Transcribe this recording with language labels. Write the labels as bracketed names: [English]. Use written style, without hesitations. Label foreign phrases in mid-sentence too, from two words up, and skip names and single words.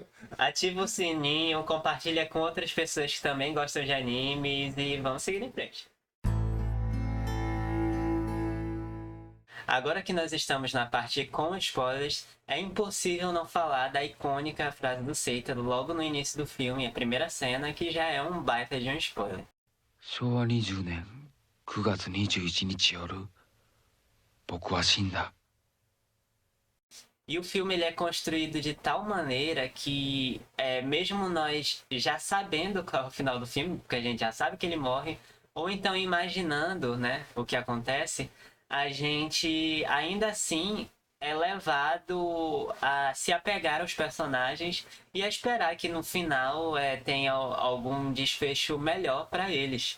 [Portuguese] Ativa o sininho, compartilha com outras pessoas que também gostam de animes e vamos seguir em frente. Agora que nós estamos na parte com spoilers, é impossível não falar da icônica frase do Seita logo no início do filme, a primeira cena, que já é um baita de um spoiler. [Japanese] 昭和20年9月21日夜、僕は死んだ。 [Portuguese] E o filme ele é construído de tal maneira que, mesmo nós já sabendo qual é o final do filme, porque a gente já sabe que ele morre, ou então imaginando, né, o que acontece, a gente ainda assim é levado a se apegar aos personagens e a esperar que no final tenha algum desfecho melhor para eles.